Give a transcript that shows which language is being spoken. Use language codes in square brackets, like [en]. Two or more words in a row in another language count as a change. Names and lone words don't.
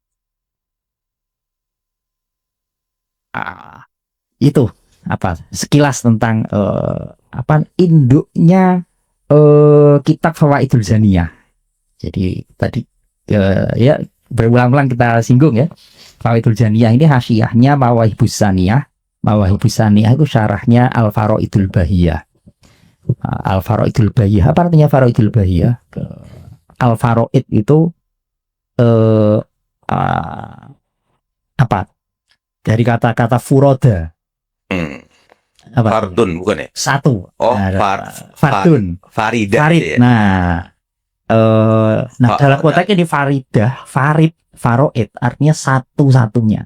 [id] Itu apa sekilas tentang induknya kitab Fawaidul Zaniyah. Jadi tadi ya berulang-ulang kita singgung ya, Fawaidul Zaniyah ini hasyiahnya Mawahibus Zaniyah. Mawahibus Zaniyah itu syarahnya Al-Faraidul Bahiyah. Al-Faraidul Bahiyah, apa artinya Faraidul Bahiyah? Al-Faraid itu apa? Dari kata-kata furoda. Apa? Fardun bukan ya? Satu. Oh, fardun. Faridah. Farid. Ya? Nah, dalam konteks ini faridah, farid, faroid artinya satu-satunya.